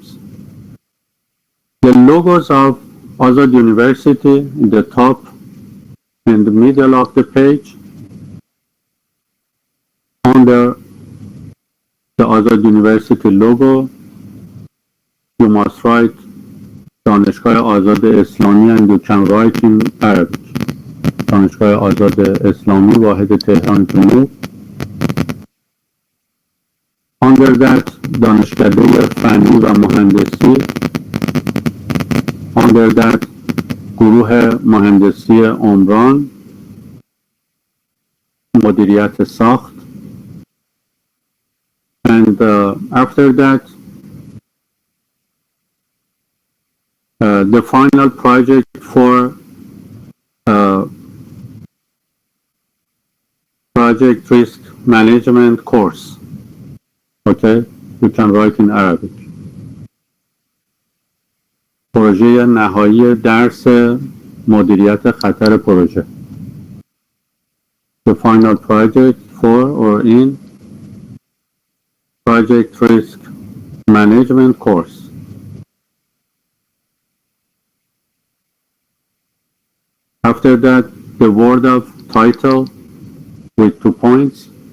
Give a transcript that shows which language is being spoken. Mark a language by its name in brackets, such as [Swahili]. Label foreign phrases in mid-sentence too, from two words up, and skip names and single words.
[English] The logos of Azad University in the top and the middle of the page. Under the Azad University logo, you must write [Persian] دانشگاه آزاد اسلامی, [English] and you can write in Arabic. [Persian] دانشگاه آزاد اسلامی واحد تهران جنوب. [English] Under that, [Persian] دانشکده فنی و مهندسی. [English] Under that, [Persian] گروه مهندسی عمران، مدیریت ساخت. [English] And after that, the final project for project risk management course. Okay, you can write in Arabic. [Persian] پروژه نهایی درس مدیریت خطر پروژه. [English] The final project for or in project risk management course. After that, the word of title with 2 points.